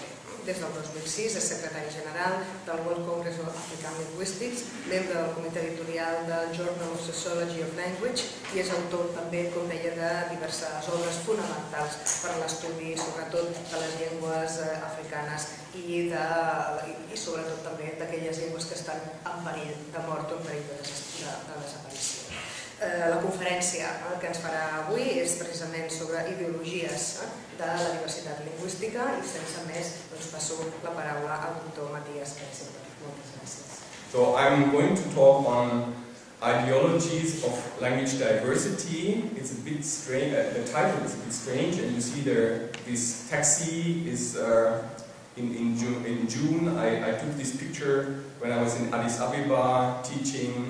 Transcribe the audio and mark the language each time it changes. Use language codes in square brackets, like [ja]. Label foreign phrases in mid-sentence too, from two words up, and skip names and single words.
[ca] Des del 2006 és secretari general del World Congress of African Linguistics, membre del comitè editorial del Journal of Sociology of Language i és autor també, com deia, de diverses obres fonamentals per a l'estudi sobretot de les llengües africanes i sobretot també d'aquelles llengües que estan en perill de mort o en perill de desaparició. La conferència que ens farà avui és precisament sobre ideologies de la diversitat lingüística i sense més passo la paraula al doctor Matthias Brenzinger. Moltes gràcies. [en] So I'm going to talk on Ideologies of Language Diversity. It's a bit strange, the title is a bit strange, and you see there this taxi is in June. I took this picture when I was in Addis Ababa teaching.